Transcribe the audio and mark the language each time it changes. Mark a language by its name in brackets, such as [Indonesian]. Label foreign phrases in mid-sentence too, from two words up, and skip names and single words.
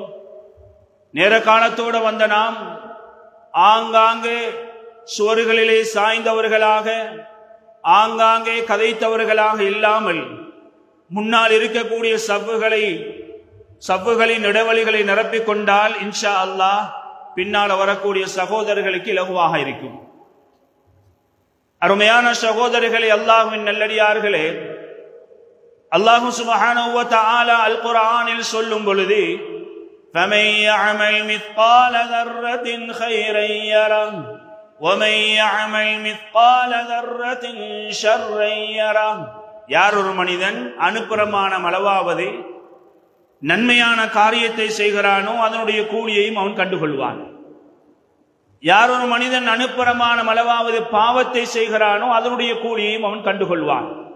[Tamil] நேர காலத்தோடு வந்த நாம் ஆங்காங்கே சுவர்களிலே சாய்ந்தவர்களாக, ஆங்காங்கே கதைத்தவர்களாக இல்லாமல் முன்னால் இருக்கக்கூடிய சவ்வுகளின் இடைவெளிகளை நிரப்பிக் கொண்டால் [Arabic] إن شاء الله [Tamil] பின்னால் வரக்கூடிய சகோதரர்களுக்கு இலகுவாக இருக்கும். அருமையான சகோதரர்களே, அல்லாஹ்வின் நல்லடியார்களே, [Arabic] الله سبحانه وتعالى [Tamil] அல் குர்ஆனில் சொல்லும் பொழுது [Arabic] فَمَن يَعْمَلْ مِثْقَالَ ذَرَّةٍ خَيْرًا يَرَهُ وَمَن يَعْمَلْ مِثْقَالَ ذَرَّةٍ شَرًّا يَرَهُ. [Tamil] யார் ஒரு மனிதன் அனுப்பிரமாணம் அளவாவது நன்மையான காரியத்தை செய்கிறானோ அதனுடைய கூலியையும் அவன் கண்டுகொள்வான். யார் ஒரு மனிதன் அனுப்பிரமாணம் அளவாவது பாவத்தை செய்கிறானோ அதனுடைய கூலியையும் அவன் கண்டுகொள்வான்.